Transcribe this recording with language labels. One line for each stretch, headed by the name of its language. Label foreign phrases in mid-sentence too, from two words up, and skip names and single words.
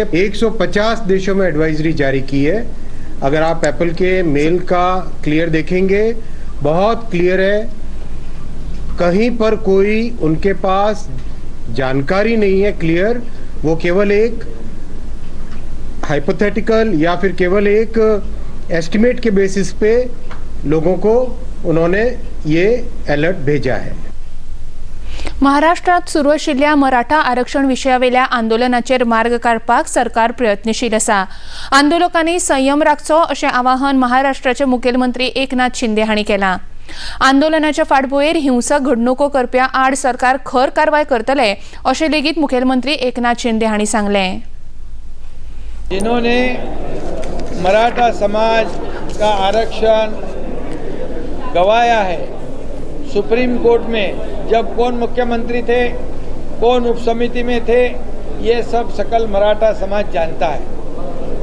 Hindi: 150 देशों में एडवाइजरी जारी की है। अगर आप एप्पल के मेल का क्लियर देखेंगे, बहुत क्लियर है, कहीं पर कोई उनके पास जानकारी नहीं है क्लियर, वो केवल एक हाइपोथेटिकल या फिर केवल एक एस्टिमेट के बेसिस पे लोगों को उन्होंने ये अलर्ट भेजा है।
Konkani: महाराष्ट्रात सुरू आशिल्ल्या मराठा आरक्षण विशयावेल्या आंदोलनाचेर मार्ग काडपाक सरकार प्रयत्नशील आसा. आंदोलकांनी संयम राखचो अशें आवाहन महाराष्ट्राचे मुखेलमंत्री एकनाथ शिंदे हांणी केलां. आंदोलनाच्या फाटभुंयेर हिंसक घडणुको करप्या आड सरकार खर कारवाय करतले अशें लेगीत मुखेलमंत्री एकनाथ शिंदे हांणी सांगलें.
Hindi: जिन्होंने मराठा समाज का आरक्षण गंवाया है, सुप्रीम कोर्ट में जब कौन मुख्यमंत्री थे, कौन उपसमिति में थे, ये सब सकल मराठा समाज जानता है.